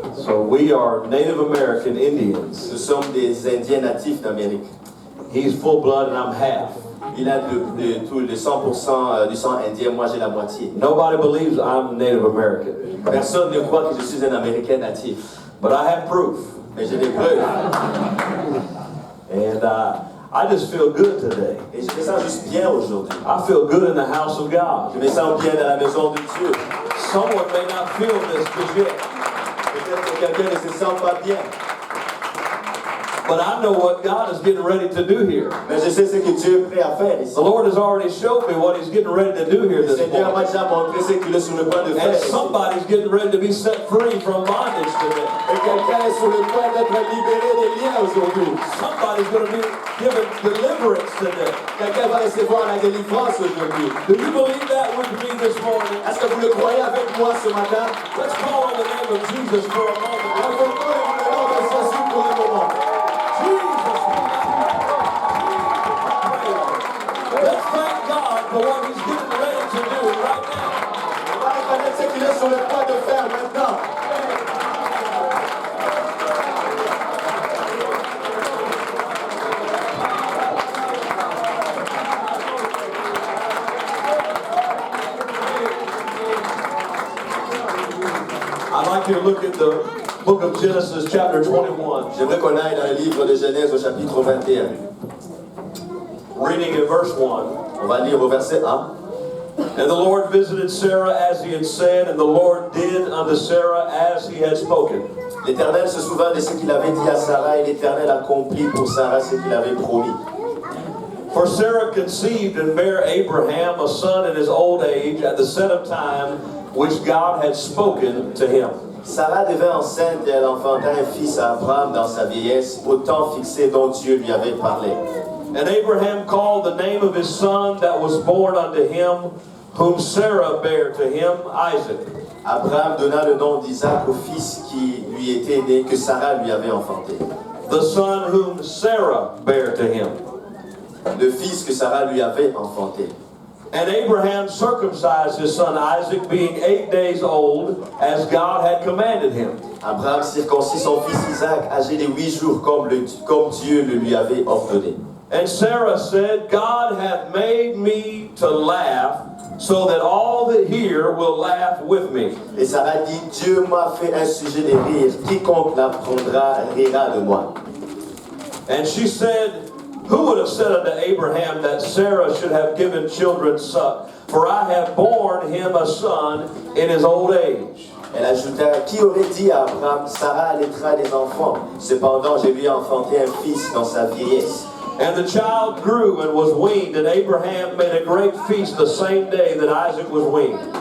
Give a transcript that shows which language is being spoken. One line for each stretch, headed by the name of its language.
English: So we are Native American Indians.
French: Nous sommes des Indiens natifs d'Amérique.
English: He's full blood and I'm half.
French: Il a le 100% du sang indien, moi j'ai la moitié.
English: Nobody believes I'm Native American.
French: Personne ne croit que je suis un Américain natif.
English: But I have proof.
French: Mais j'ai des preuves.
English: And I just feel good today.
French: Et je me sens juste bien aujourd'hui.
English: I feel good in the house of God.
French: Je me sens bien dans la maison de Dieu.
English: Someone may not feel this just yet.
French: Peut-être que quelqu'un ne se sent pas bien.
English: But I know what God is getting ready to do here.
French: Mais je sais ce que Dieu est prêt à faire ici.
English: The Lord has already showed me what He's getting ready to do here
French: Le
English: this
French: Seigneur m'a
English: morning.
French: déjà montré ce qu'il est sur le point de faire
English: And
French: ici.
English: somebody's getting ready to be set free from bondage today.
French: Et quelqu'un est sur le point d'être libéré des liens aujourd'hui.
English: Somebody's going to be given deliverance today.
French: Quelqu'un va recevoir la délivrance aujourd'hui.
English: Do you believe that with me this morning?
French: Est-ce que vous le croyez avec moi ce matin?
English: Let's call on the name of Jesus for a moment.
French: Invoquons le nom de Jésus pour un moment.
English: Jesus. Let's thank God for what He's getting ready to do right now.
French: On va reconnaître ce qu'il est sur le point de faire maintenant.
English: I'd like you to look at the book of Genesis, chapter 21,
French: J'aimerais qu'on aille dans le livre de Genèse au chapitre 21.
English: reading in verse 1.
French: On va lire au verset 1.
English: And the Lord visited Sarah as he had said, and the Lord did unto Sarah as he had spoken.
French: L'Éternel se souvint de ce qu'il avait dit à Sarah, et l'Éternel accomplit pour Sarah ce qu'il avait promis.
English: For Sarah conceived and bare Abraham a son in his old age at the set of time which God had spoken to him.
French: Sarah devint enceinte et elle enfanta un fils à Abraham dans sa vieillesse, au temps fixé dont Dieu lui avait parlé.
English: And Abraham called the name of his son that was born unto him, whom Sarah bare to him, Isaac.
French: Abraham donna le nom d'Isaac au fils qui lui était né, que Sarah lui avait enfanté.
English: The son whom Sarah bare to him.
French: Le fils que Sarah lui avait enfanté.
English: And Abraham circumcised his son Isaac, being 8 days old, as God had commanded him.
French: Abraham circoncit son fils Isaac, âgé de 8 jours, comme Dieu le lui avait ordonné.
English: And Sarah said, God hath made me to laugh, so that all that hear will laugh with me.
French: Et Sarah dit, Dieu m'a fait un sujet de rire, quiconque l'apprendra rira de moi.
English: And she said, who would have said unto Abraham that Sarah should have given children suck? For I have borne him a son in his old age.
French: Elle ajouta, qui aurait dit à Abraham, Sarah allaitera des enfants, cependant je lui ai enfanté un fils dans sa vieillesse.
English: And the child grew and was weaned, and Abraham made a great feast the same day that Isaac was weaned.